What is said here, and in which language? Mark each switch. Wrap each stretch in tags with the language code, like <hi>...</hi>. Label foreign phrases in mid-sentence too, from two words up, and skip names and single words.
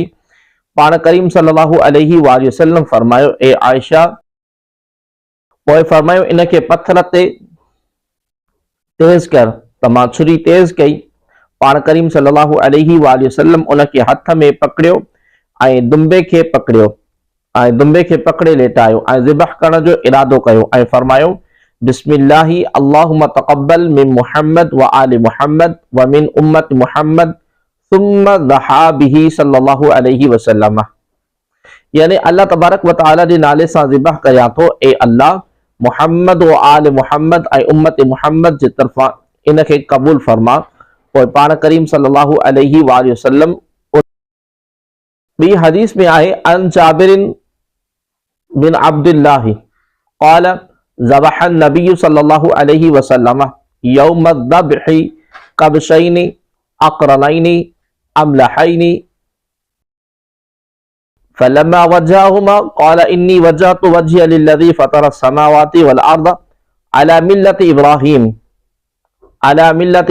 <sd>पाण करीम</sd> <ar>صلى الله عليه وسلم</ar> <sd>फरमायो, ए आयशा, पोइ फरमायो इन खे पत्थर ते तेज कर। त मां छुरी तेज कई। पाण करीम</sd> <ar>صلى الله عليه وسلم</ar> <sd>उन खे हथ में पकड़ियो ऐं दुंबे खे पकड़े लेटायो ऐं ज़िबह करण जो इरादो कयो ऐं फरमायो</sd> <ar>بسم الله اللهم تقبل من محمد وآل محمد ومن أمة محمد ثم ضحى به صلى الله عليه وسلم.</ar> <sd>यानी</sd> <ar>الله تبارك وتعالى</ar> <sd>जे नाले सां ज़िबह कयां थो, ए अल्लाह, मुहम्मद व आल मुहम्मद ऐं उम्मत मुहम्मद जे तरफ़ां इन खे क़बूल फरमा। पोइ पाण करीम</sd> <ar>صلى الله عليه وسلم</ar> <sd>ॿी हदीस में आहे</sd> <ar>عن جابر بن عبد الله قال ذبح النبي صلى الله عليه وسلم يوم الذبح كبشين أقرنين أملحين فلما وجههما قال إني وجهت وجهي للذي فطر السماوات والأرض على ملة</ar>